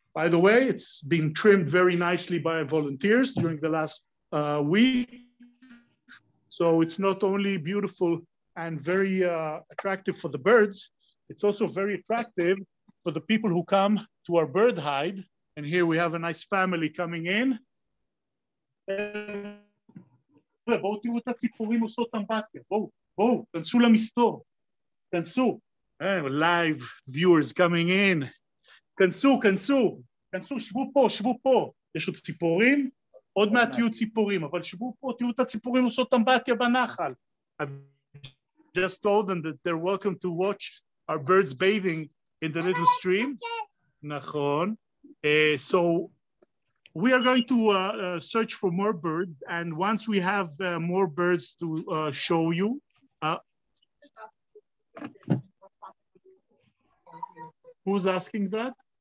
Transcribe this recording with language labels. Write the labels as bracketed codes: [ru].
[en] By the way, it's been trimmed very nicely by volunteers during the last week. So it's not only beautiful and very attractive for the birds, it's also very attractive for the people who come to our bird hide. And here we have a nice family coming in. [he] בואו תראו את הציפורים עושות אמבטיה, בואו. בואו, כנסו למסתור. כנסו. [en] Live viewers coming in. [he] כנסו, כנסו. כנסו, שבו פה. יש עוד ציפורים? עוד מעט תהיו ציפורים, אבל שבו פה, תהיו את הציפורים עושות אמבטיה בנחל. [en] I've just told them that they're welcome to watch our birds bathing in the little stream. נכון. So we are going to search for more birds, and once we have more birds to show you, who's asking that?